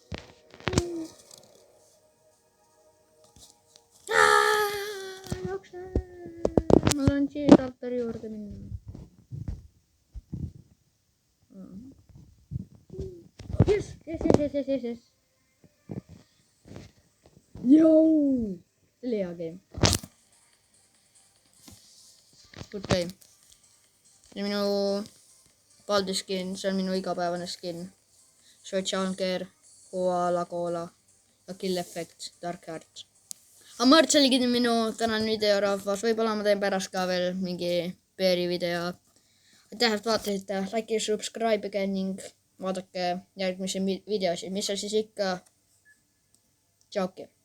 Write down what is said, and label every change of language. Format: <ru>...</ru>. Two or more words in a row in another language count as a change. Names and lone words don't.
<et>Ma tahan Cheese Alperi juurde minna. Yes. Joo! See oli hea game.</et> <en>Good game.</en> <et>Ja minu Baldi skin, see on minu igapäevane skin. Social Care, Koala Cola ja Kill Effect, Dark Heart. Aga see oligi minu tänane video, rahvas. Võib-olla ma teen pärast ka veel mingi peeri video. Aitäh, et vaatasite. Like ja subscribe'ige ning vaadake järgmisi videosid. Mis seal siis ikka? Tšauki.</et>